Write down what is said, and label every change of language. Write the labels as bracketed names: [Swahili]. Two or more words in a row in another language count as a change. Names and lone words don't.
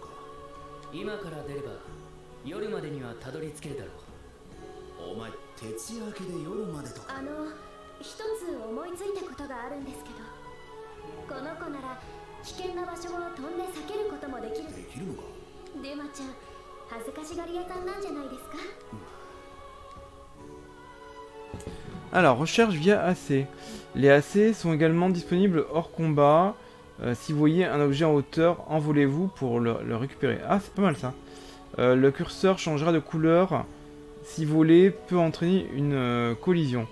[Japanese] 今から出れば夜までにはたどり着けるだろう。お前徹夜明けで夜までとか。一つ思いついたことがあるんですけど、この子なら危険な場所を飛んで避けることもできる。できるのか。デュマちゃん、恥ずかしがり屋さんなんじゃないですか。 [French] Alors, recherche via AC. Les AC sont également disponibles hors combat. Si vous voyez un objet en hauteur, envolez-vous pour le récupérer. Ah, c'est pas mal ça. Le curseur changera de couleur. Si voler peut entraîner une collision.